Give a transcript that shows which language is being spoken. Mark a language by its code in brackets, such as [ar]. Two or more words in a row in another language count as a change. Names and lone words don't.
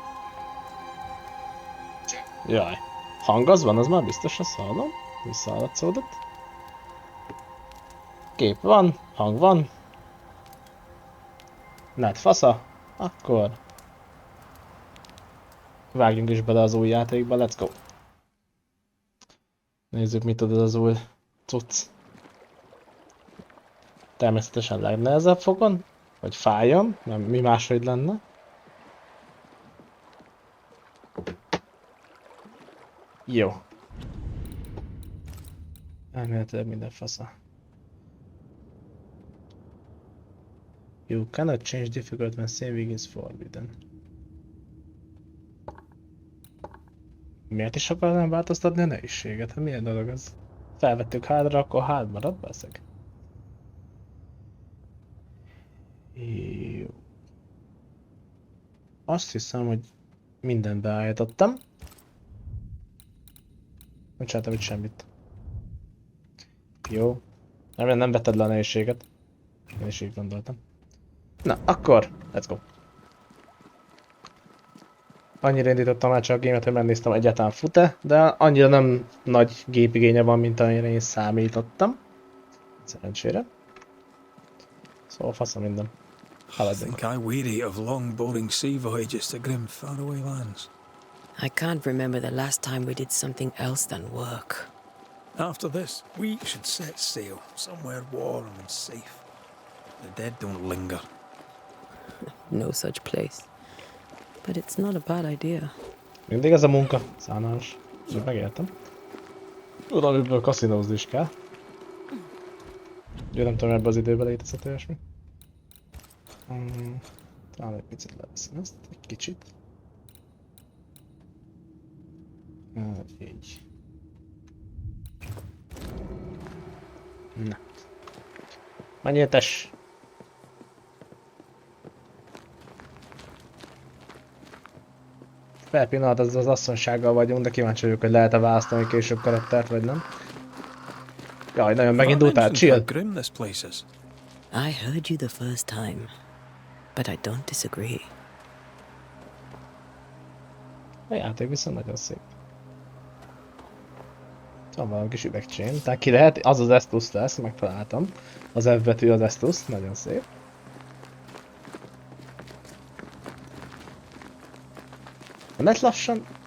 [hu] Jaj, hang az van, az már biztos, azt hallom. Visszahallatszódott. Kép van, hang van. Net fasza. Akkor vágjunk is bele az új játékba, [en] let's go. [hu] Nézzük, mit tud az új cucc. Természetesen legnehezebb fogon, hogy fájjon, mert mi máshogy lenne. Jó. Elméletileg minden fasza. [en] You cannot change difficult when saving is forbidden. [hu] Miért is akarnám változtatni a nehézséget? Hát milyen dolog az? Felvettük hardra, akkor hard marad, baszeg. Jó. Azt hiszem, hogy mindent beállítottam. Nem csináltam itt semmit. Jó. Nem vetted le a nehézséget. Én is így gondoltam. Na, akkor, [en] let's go. [hu] Annyira indítottam már csak a gémet, hogy megnéztem egyáltalán fut-e, de annyira nem nagy gépigénye van, mint amire én számítottam. Szerencsére. Szóval faszom minden. [en] I think I weary of long, boring sea voyages to grim, faraway lands. I can't remember the last time we did something else than work. After this, we should set sail somewhere warm and safe. The dead don't linger. No such place. But it's not a bad idea. [hu] Mindig ez a munka. Szánalmas. Úgy megértem. Tudom, amiből kaszinózni is kell. Ugye nem tudom, ebben az időben létezett olyasmi. Talán egy picit leveszem ezt, egy kicsit. Így. Na. Menjél tess! Per pillanat az asszonysággal vagyunk, de kíváncsi vagyok, hogy lehet-e választani később karaktert, vagy nem. Jaj, nagyon megindultál, chill! [en] I heard you the first time, but I don't disagree. [hu] A játék viszont nagyon szép. Van valami kis üvegcsén, tehát ki lehet, az az Estus lesz, megtaláltam. Az F betű az Estus, nagyon szép. A net lassan...